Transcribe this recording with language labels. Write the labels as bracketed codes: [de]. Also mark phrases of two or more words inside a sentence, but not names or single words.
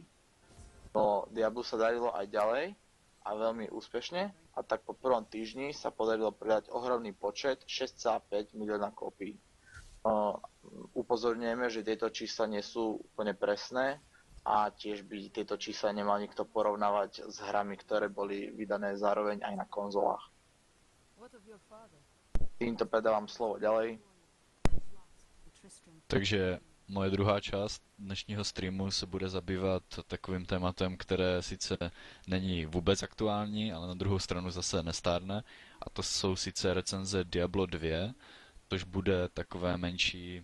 [sk] No Diablu sa darilo aj ďalej a veľmi úspešne, a tak po prvom týždni sa podarilo predať ohromný počet 6,5 milióna kópií. Upozorňujeme, že tieto čísla nie sú úplne presné a tiež by tieto čísla nemal nikto porovnávať s hrami, ktoré boli vydané zároveň aj na konzolách. Týmto predávam slovo ďalej. [cs] Takže moje druhá část dnešního streamu se bude zabývat takovým tématem, které sice není vůbec aktuální, ale na druhou stranu zase nestárne. A to jsou sice recenze Diablo 2, což bude takové menší...